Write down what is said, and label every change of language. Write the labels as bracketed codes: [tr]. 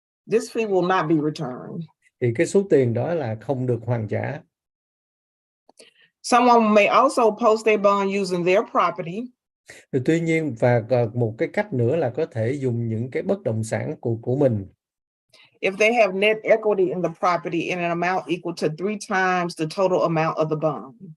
[en] This fee will not be returned. [vi] Thì cái số tiền đó là không được hoàn trả. [en] Someone may also post a bond using their property. [vi] Tuy nhiên và một cái cách nữa là có thể dùng những cái bất động sản của mình. [en] If they have net equity in the property in an amount equal to 3 times the total amount of the bond.